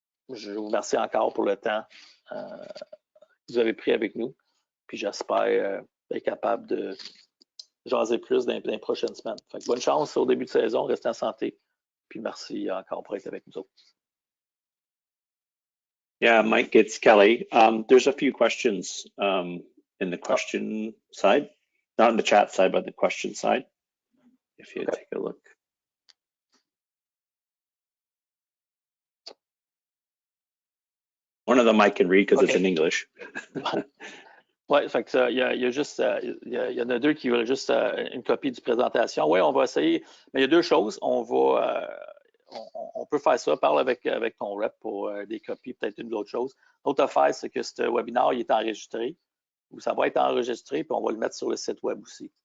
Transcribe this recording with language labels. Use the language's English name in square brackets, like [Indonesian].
[French] Je vous remercie encore pour le temps que vous avez pris avec nous. Puis j'espère être capable de jaser plus dans les prochaines semaines. Fait que bonne chance au début de saison, restez en santé. Puis merci encore pour être avec nous autres. [English] Yeah, Mike, it's Kelly. There's a few questions in the question side, not in the chat side, but the question side. If you take a look. One of them I can read because it's in English. [French] Oui, fait que il y a juste, il y en a deux qui veulent juste une copie du présentation. Oui, on va essayer, mais il y a deux choses. On peut faire ça, parle avec ton rep pour des copies, peut-être une autre chose. L'autre affaire, c'est que ce webinaire, il est enregistré, ou ça va être enregistré, puis on va le mettre sur le site web aussi.